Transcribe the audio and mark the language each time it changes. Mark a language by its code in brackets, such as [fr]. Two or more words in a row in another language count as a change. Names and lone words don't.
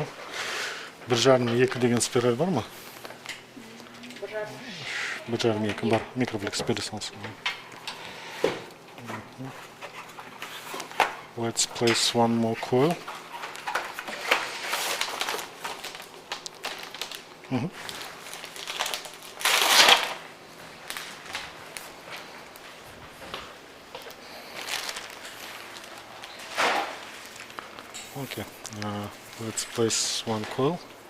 [kk] 1,5-2 деген спираль бар ма? 1,5-2 бар. Микрофлекс бере салсын. [en] Let's place one more coil. Okay, let's place one coil.